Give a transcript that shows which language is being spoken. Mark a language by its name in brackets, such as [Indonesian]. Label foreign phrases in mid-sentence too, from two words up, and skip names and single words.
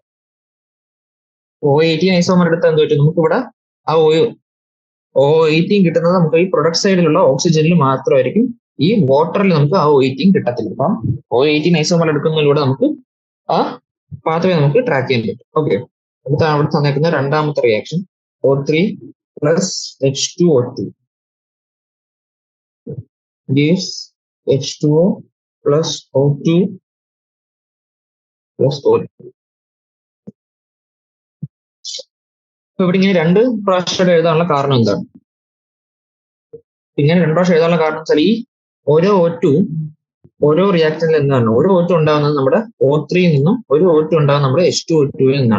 [Malayalam] O18 ഐസോമർ എടുത്താൽ എന്ത് പറ്റും? നമുക്കിവിടെ ആ O18 കിട്ടുന്നത് നമുക്ക് ഈ പ്രൊഡക്റ്റ് സൈഡിലുള്ള ഓക്സിജനിൽ മാത്രമായിരിക്കും. ഈ വാട്ടറിൽ നമുക്ക് ആ O18 കിട്ടത്തില്ല. അപ്പം O18 ഐസോമർ എടുക്കുന്നതിലൂടെ നമുക്ക് ആ പാത്വേ നമുക്ക് ട്രാക്ക് ചെയ്യാൻ പറ്റും. ഓക്കെ, അടുത്ത അവിടെ തന്നേക്കുന്ന രണ്ടാമത്തെ റിയാക്ഷൻ [English] O3 plus H2O2 gives H2O plus O2 plus O2. [Malayalam] അപ്പൊ ഇവിടെ ഇങ്ങനെ 2 പ്രാവശ്യം എഴുതാനുള്ള കാരണം എന്താണ്? ഇങ്ങനെ 2 പ്രാവശ്യം എഴുതാനുള്ള കാരണം വെച്ചാൽ ഈ ഓരോ O2 ഓരോ റിയാക്ടറിൽ എന്താണ് ഓരോ O2 ഉണ്ടാകുന്നത് നമ്മുടെ O3 നിന്നും ഒരു O2 ഉണ്ടാകുന്നത് നമ്മുടെ H2O2 നിന്നാണ്.